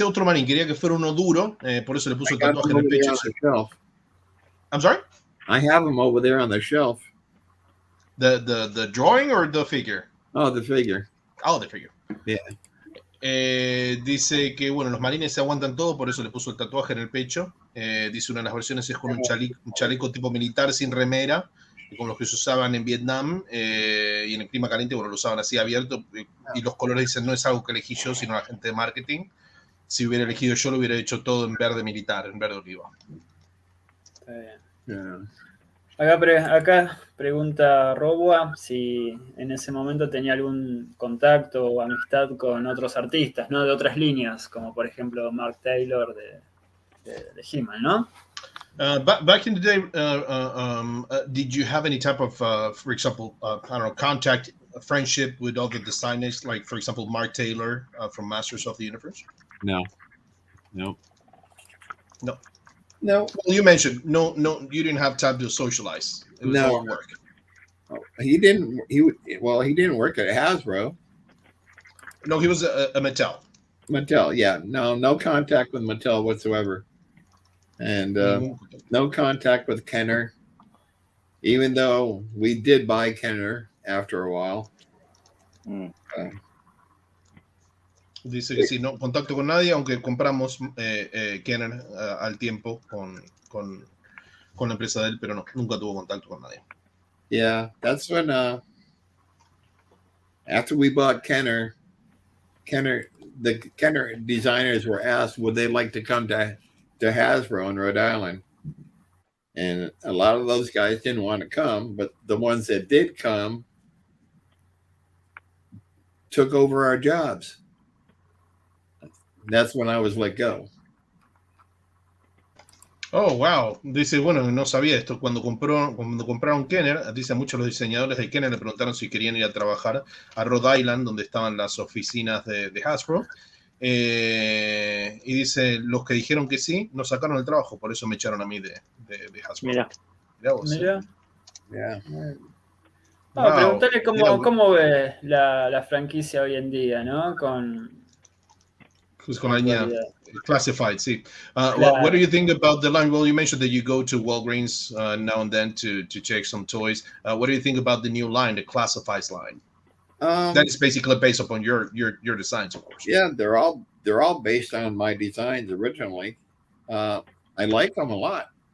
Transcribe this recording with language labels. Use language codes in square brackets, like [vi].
[es] otro marín, quería que fuera uno duro, por eso le puso el tatuaje en el pecho. [en] I'm sorry? I have him over there on the shelf. The drawing or the figure? Oh, the figure. Oh, the figure. Yeah. [es] Dice que, bueno, los marines se aguantan todo, por eso le puso el tatuaje en el pecho. Dice una de las versiones es con un chaleco tipo militar sin remera, como los que se usaban en Vietnam, y en el clima caliente, bueno, lo usaban así abierto, y los colores dicen, no es algo que elegí yo, sino la gente de marketing. Si hubiera elegido yo, lo hubiera hecho todo en verde militar, en verde oliva. [en] Yeah. [es] Acá pregunta Roboa si en ese momento tenía algún contacto o amistad con otros artistas, ¿no? De otras líneas, como por ejemplo Mark Taylor de He-Man, ¿no? [en] Back in the day, did you have any type of, for example, I don't know, contact, friendship with other designers, like, for example, Mark Taylor from Masters of the Universe? No. Well, you mentioned no, you didn't have time to socialize. It was all work. He didn't work at Hasbro. No, he was a Mattel. Mattel, yeah. No contact with Mattel whatsoever. And no contact with Kenner, even though we did buy Kenner after a while. [es] Dice que sí, no contacto con nadie, aunque compramos Kenner al tiempo con la empresa de él, pero no, nunca tuvo contacto con nadie. [en] Yeah, that's when after we bought Kenner, the Kenner designers were asked would they like to come to Hasbro in Rhode Island, and a lot of those guys didn't want to come, but the ones that did come took over our jobs. That's when I was let go. Oh, wow. [es] Dice, bueno, no sabía esto. Cuando compraron Kenner, dice, muchos de los diseñadores de Kenner le preguntaron si querían ir a trabajar a Rhode Island, donde estaban las oficinas de Hasbro. Y dice, los que dijeron que sí, nos sacaron el trabajo, por eso me echaron a mí de Hasbro. Mirá vos. Mirá. [en] Yeah. Wow. [es] Preguntarle cómo ve la franquicia hoy en día, ¿no? Con la línea classified, sí. Claro. [en] What do you think about the line? Well, you mentioned that you go to Walgreens now and then to check some toys. What do you think about the new line, the classifieds line? That is basically based upon your designs, of course. Yeah, they're all based on my designs originally. I like them a lot.